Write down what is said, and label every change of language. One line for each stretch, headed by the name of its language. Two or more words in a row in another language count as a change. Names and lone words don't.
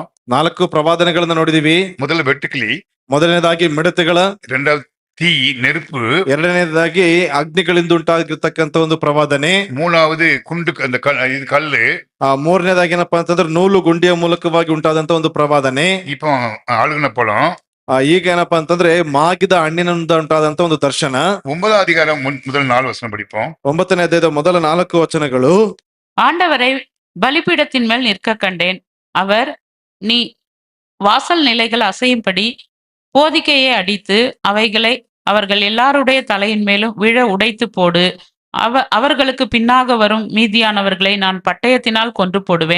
Kannada: 4 ಪ್ರವಾದನೆಗಳನ್ನ ನೋಡಿದೀವಿ.
Tamil: முதல்ல வெட்டுக்கிளி,
Kannada: ಮೊದಲನೇದಾಗಿ ಮಿಡತೆಗಳ,
Tamil: 2வது தீ நெருப்பு,
Kannada: ಎರಡನೇದಾಗಿ ಅಗ್ನಿಗಳಿಂದ ಉಂಟಾಗಿರ್ತಕ್ಕಂಥ ಒಂದು ಪ್ರವಾದನೆ,
Tamil: 3வது குண்டு அந்த இது கல்லு,
Kannada: ಮೂರನೇದಾಗಿ ಏನಪ್ಪಾ ಅಂತಂದ್ರೆ ನೂಲು ಗುಂಡಿಯ ಮೂಲಕವಾಗಿ ಉಂಟಾದಂತ ಒಂದು ಪ್ರವಾದನೆ.
Tamil: இப்போ அழுகுன பழம்.
Kannada: ಈಗ ಏನಪ್ಪಾ ಅಂತಂದ್ರೆ ಮಾಗಿದ ಹಣ್ಣಿನಿಂದ ಉಂಟಾದಂತ ಒಂದು ದರ್ಶನ.
Tamil: 9ஆம் அதிகாரம் முதல் 4 வசனம் படிப்போம்.
Kannada: 9ನೇ ಅಧ್ಯಾಯದ ಮೊದಲ 4 ವಚನಗಳು.
Tamil: ஆண்டவரை பலிபீடத்தின் மேல் நிற்க கண்டேன். அவர், நீ வாசல் நிலைகள் அசையும்படி போதிக்கையை அடித்து அவைகளை அவர்கள் எல்லாருடைய தலையின் மேலும் விழ உடைத்து போடு. அவர்களுக்கு பின்னாக வரும் மீதியானவர்களை நான் பட்டயத்தினால் கொன்று போடுவேன்.